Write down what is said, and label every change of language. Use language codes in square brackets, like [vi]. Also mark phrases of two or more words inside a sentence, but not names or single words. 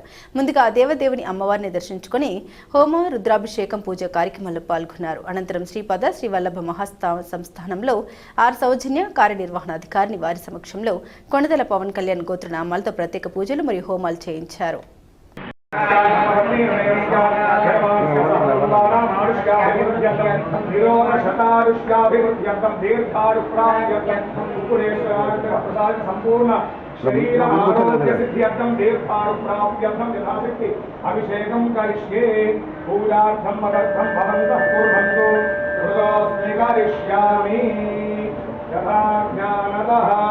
[te] ముందుగా దేవదేవుని అమ్మవారిని దర్శించుకుని హోమ, రుద్రాభిషేకం, పూజ కార్యక్రమాల్లో పాల్గొన్నారు. అనంతరం శ్రీపద శ్రీ వల్లభ సంస్థానంలో సౌజన్య కార్యనిర్వహణాధికారిని వారి సమక్షంలో కొణిదెల పవన్ కళ్యాణ్ గోత్రనామాలతో ప్రత్యేక పూజలు మరియు హోమాలు చేయించారు. [sa] शरीरमारोग्यसिद्ध्यर्थं दीर्घायुप्राप्त्यर्थं यथाशक्ति अभिषेकं करिष्ये पूजार्थं मदर्थं भवन्तः कुर्वन्तु हृदोऽस्मि करिष्यामि यथा ज्ञानतः